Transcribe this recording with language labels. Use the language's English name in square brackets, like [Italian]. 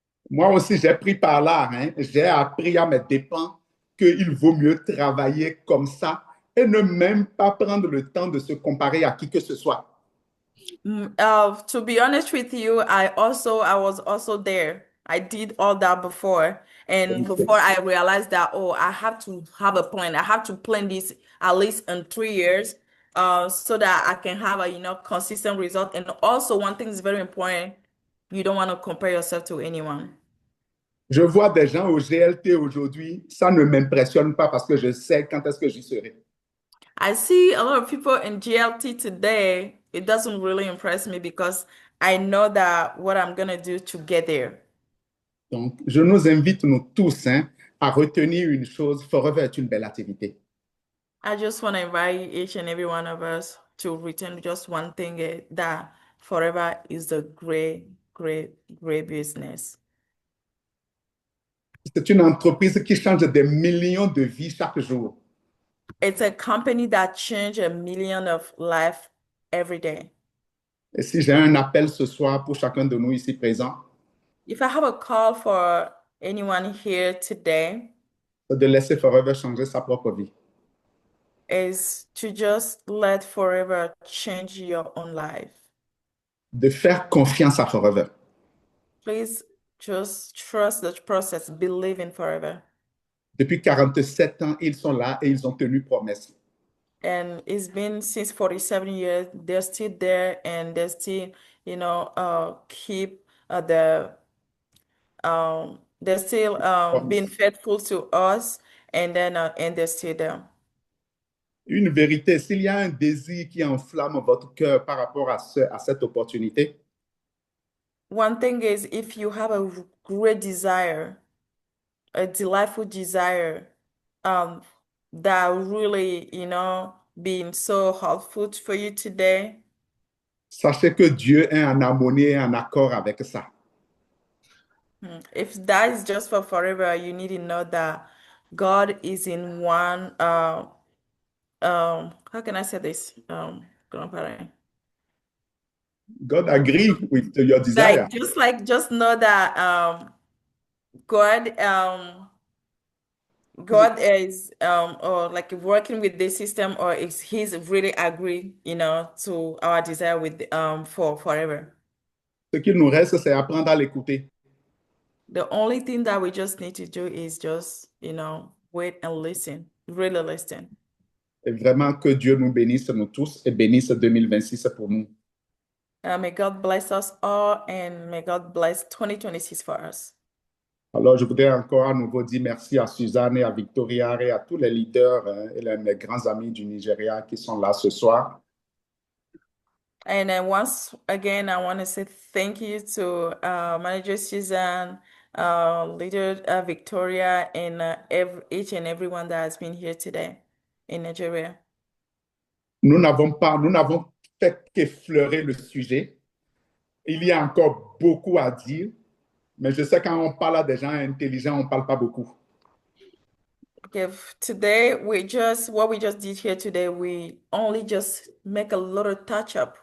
[French] Moi aussi, j'ai pris par là, hein, j'ai appris à mes dépens qu'il vaut mieux travailler comme ça et ne même pas prendre le temps de se comparer à qui que ce soit. [English] To be honest with you, I was also there. I did all that before. And before I realized that, I have to have a plan. I have to plan this at least in 3 years, so that I can have a, consistent result. And also one thing is very important. You don't want to compare yourself to anyone. [French] Je vois des gens au GLT aujourd'hui, ça ne m'impressionne pas parce que je sais quand est-ce que j'y serai. [English] I see a lot of people in GLT today. It doesn't really impress me because I know that what I'm gonna do to get there. [French] Donc, je nous invite, nous tous, hein, à retenir une chose, Forever est une belle activité. [English] I just want to invite each and every one of us to return just one thing that forever is a great, great, great business. [French] C'est une entreprise qui change des millions de vies chaque jour. [English] It's a company that changed a million of life every day. [French] Et si j'ai un appel ce soir pour chacun de nous ici présents, [English] If I have a call for anyone here today, [French] c'est de laisser Forever changer sa propre vie. [English] is to just let forever change your own life. [French] De faire confiance à Forever. [English] Please just trust the process, believe in forever. [French] Depuis 47 ans, ils sont là et ils ont tenu promesse. [English] And it's been since 47 years, they're still there and they're still, keep they're still being faithful to us and they're still there. [French] Une vérité, s'il y a un désir qui enflamme votre cœur par rapport à cette opportunité, [English] One thing is if you have a great desire, a delightful desire, that really, being so helpful for you today, [French] sachez que Dieu est en harmonie et en accord avec ça. [English] if that is just for forever, you need to know that God is in one, how can I say this? Grandparent. God agree with your desire. Just know that God God is or like working with this system or is he's really agree, to our desire with for forever. [French] Ce qu'il nous reste, c'est apprendre à l'écouter. [English] The only thing that we just need to do is just, wait and listen, really listen. [French] Et vraiment que Dieu nous bénisse, nous tous, et bénisse 2026 pour nous. [English] May God bless us all and may God bless 2026 for us. [French] Alors, je voudrais encore à nouveau dire merci à Suzanne et à Victoria et à tous les leaders et les grands amis du Nigeria qui sont là ce soir. [English] And then once again, I want to say thank you to Manager Suzanne, Leader Victoria, and each and everyone that has been here today in Nigeria. [French] Nous n'avons fait qu'effleurer le sujet. Il y a encore beaucoup à dire, mais je sais quand on parle à des gens intelligents, on ne parle pas beaucoup. [English] Okay, today what we just did here today, we only just make a little touch up.